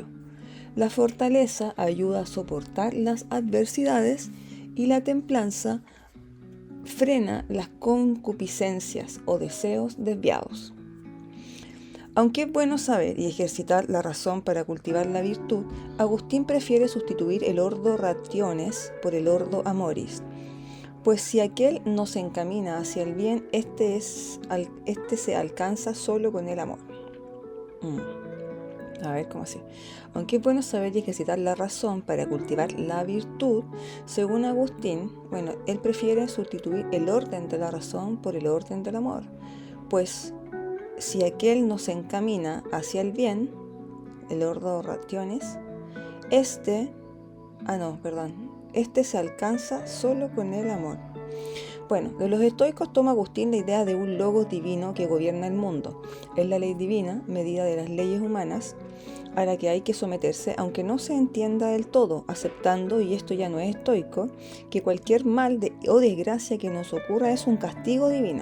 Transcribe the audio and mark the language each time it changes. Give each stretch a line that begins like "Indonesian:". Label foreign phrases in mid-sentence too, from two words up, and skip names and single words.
Spanish: La fortaleza ayuda a soportar las adversidades y la templanza frena las concupiscencias o deseos desviados. Aunque es bueno saber y ejercitar la razón para cultivar la virtud, Agustín prefiere sustituir el
Latin: ordo rationes
Spanish: por el
Latin: ordo amoris,
Spanish: pues si aquel no se encamina hacia el bien, este se alcanza solo con el amor. A ver, ¿cómo así? Aunque es bueno saber y ejercitar la razón para cultivar la virtud, según Agustín, él prefiere sustituir el orden de la razón por el orden del amor, pues si aquel no se encamina hacia el bien, el
Latin: ordo rationes,
Spanish: este se alcanza solo con el amor. De los estoicos toma Agustín la idea de un logos divino que gobierna el mundo. Es la ley divina, medida de las leyes humanas, a la que hay que someterse, aunque no se entienda del todo, aceptando, y esto ya no es estoico, que cualquier mal o desgracia que nos ocurra es un castigo divino.